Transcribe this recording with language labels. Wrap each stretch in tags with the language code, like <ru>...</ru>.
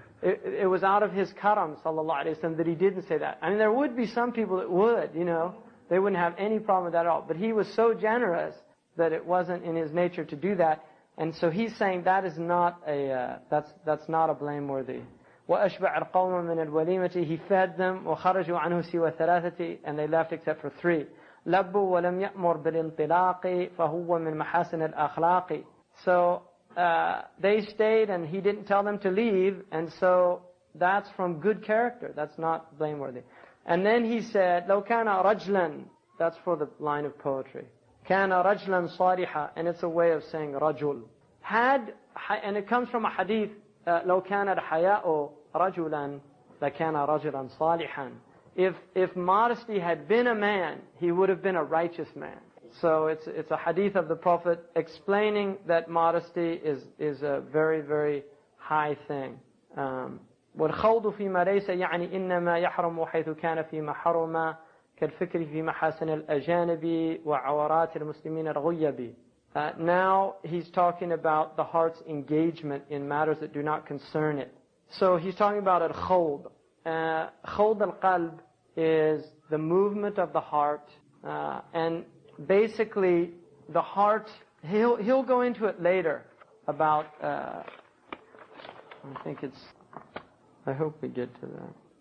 <en>It was out of his karam, sallallahu alaihi wasallam, that he didn't say that. I mean, there would be some people that would, they wouldn't have any problem with that at all. But he was so generous that it wasn't in his nature to do that. And so he's saying that is not that's not a blameworthy.</en> <ar>وَأَشْبَعَ الْقَوْمَ مِنَ الْوَلِيمَةِ.</ar> <en>He fed them,</en> <ar>وَخَرَجُوا عَنْهُ سِوَى ثَلَاثَةِ.</ar> <en>And they left except for 3.</en> <ar>لَبُّوا وَلَمْ يَأْمُرْ بِالْإِنطِلَاقِ فَهُوَ مِنْ مَحَاسِنِ الْأَخْلَاقِ.</ar> <en>So they stayed, and he didn't tell them to leave, and so that's from good character. That's not blameworthy. And then he said,</en> <ar>لَوْ كَانَ رَجْلًا.</ar> <en>That's for the line of poetry.</en> <ar>كَانَ رَجْلًا صَالِحًا.</ar> <en>And it's a way of saying rajul. And it comes from a hadith,</en> <ar>لَوْ كَانَ الْحَيَاءُ رَجُلًا لَكَانَ رَجُلًا صَالِحًا.</ar> <en>If modesty had been a man, he would have been a righteous man. So it's a hadith of the Prophet explaining that modesty is a very, very high thing.</en> <ar>والخوض فيما ليس يعني إنما يحرم حيث كان فيما حرم كالفكر في محاسن الأجانب وعورات المسلمين الغيب.</ar> <en>Now he's talking about the heart's engagement in matters that do not concern it. So he's talking about al-khawd. Khawd al-qalb is the movement of the heart, and basically the heart, he'll go into it later about, I hope we get to that.</en>